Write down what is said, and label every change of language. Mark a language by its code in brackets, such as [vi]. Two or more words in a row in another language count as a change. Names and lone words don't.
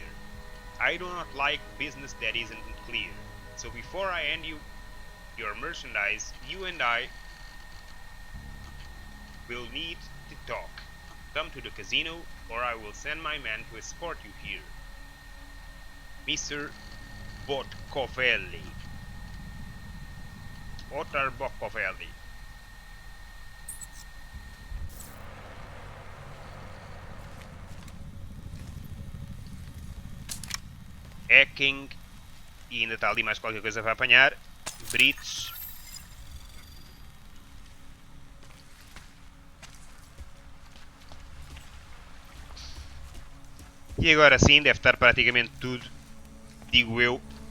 [en] I do not like business that isn't clear. So before I hand you your merchandise, you and I will need to talk. Come to the casino, or I will send my man to escort you here. Mr. Botkovelli. Autor Botkovelli. Hacking. [pt] E ainda está ali mais qualquer coisa para apanhar. [en] Breach. [pt] E agora sim, deve estar praticamente tudo, digo eu.